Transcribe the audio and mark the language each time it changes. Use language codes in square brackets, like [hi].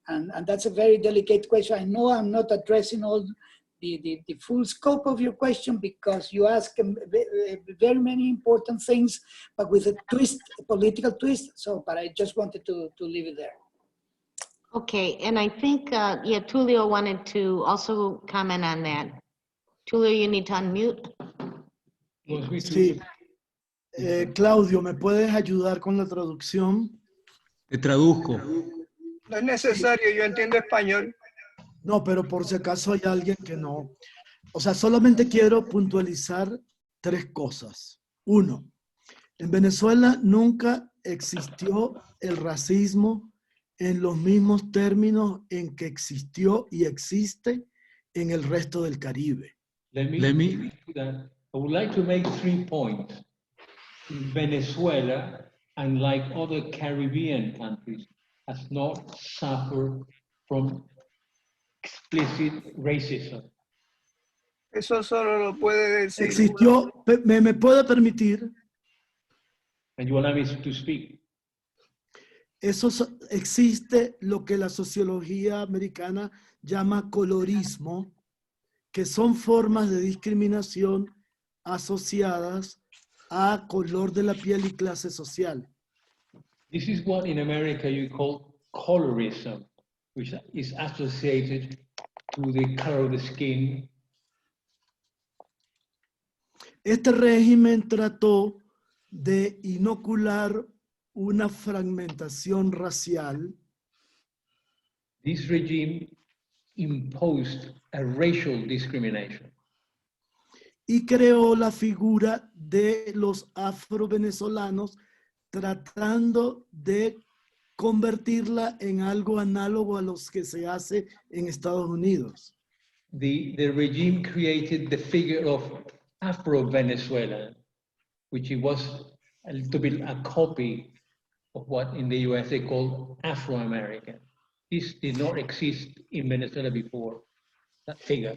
[en] And that's a very delicate question. I know I'm not addressing all the full scope of your question, because you ask very many important things, but with a twist, a political twist. So, but I just wanted to leave it there. Okay, and I think, yeah, Tulio wanted to also comment on that. Tulio, you need to unmute. [es] Sí. Claudio, ¿me puedes ayudar con la traducción? Te traduzco. No es necesario, yo entiendo español. No, pero por si acaso hay alguien que no. O sea, solamente quiero puntualizar 3 cosas. 1, en Venezuela nunca existió el racismo en los mismos términos en que existió y existe en el resto del Caribe. [en] Let me I would like to make 3 points. Venezuela, unlike other Caribbean countries, has not suffered from explicit racism. [es] Eso solo lo puede decir. Existió, ¿me puede permitir? [en] And you allow me to speak. [es] Existe lo que la sociología americana llama colorismo, que son formas de discriminación asociadas a color de la piel y clase social. [en] This is what in America you call colorism, which is associated to the color of the skin. [es] Este régimen trató de inocular una fragmentación racial. [en] This regime imposed a racial discrimination. [es] Y creó la figura de los afrovenezolanos, tratando de convertirla en algo análogo a los que se hace en Estados Unidos. [en] The regime created the figure of Afro-Venezuelan, which it was a little bit a copy of what in the US they call Afro-American. This did not exist in Venezuela before, that figure.